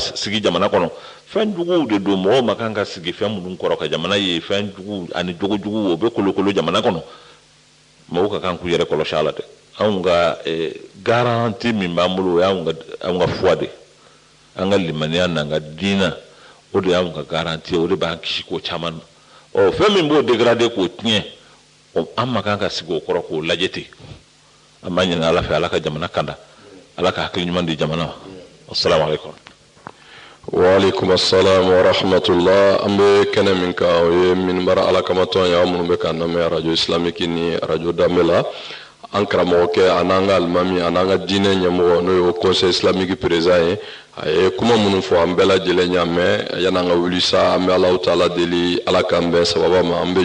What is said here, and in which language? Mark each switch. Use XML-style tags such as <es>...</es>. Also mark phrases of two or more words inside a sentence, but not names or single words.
<bm>sigi jamana kɔnɔ fɛn juguw de don mɔgɔw ma kan ka sigi fɛn minnu kɔrɔ ka jamana ye fɛn juguw ani jogojuguw o bɛ kolokolo jamana kɔnɔ mɔgɔw ka kan k'u yɛrɛ kɔlɔsi a la dɛ anw ka garanti min b'an bolo o y'anw ka foi de an ka limaniya n'an ka diinɛ o de y'anw ka garanti o de b'an kisi ko caman na fɛn min b'o dégrader k'o tiɲɛ an ma kan ka sigi o kɔrɔ k'o lajɛ ten an b'a ɲini ala fɛ ala ka jamana kanda ala ka hakili ɲuman di jamana ma</bm> <ar>السلام عليكم وعليكم السلام ورحمة الله</ar> <bm>an bɛ kɛnɛ min kan o ye minibara ala kama tɔn ye aw minnu bɛ k'an lamɛn radio islamique ni radio danbe la an karamɔgɔkɛ a n'an ka alimami a n'an ka diinɛ ɲɛmɔgɔ n'o ye</bm> <fr>conseil islamique président</fr> <bm>ye a ye kuma minnu fɔ an bɛɛ lajɛlen y'a mɛn yan'an ka wuli sa an bɛ</bm> <ar>الله تعالى</ar> <bm>deli ala k'an bɛn sababa ma an bɛ</bm>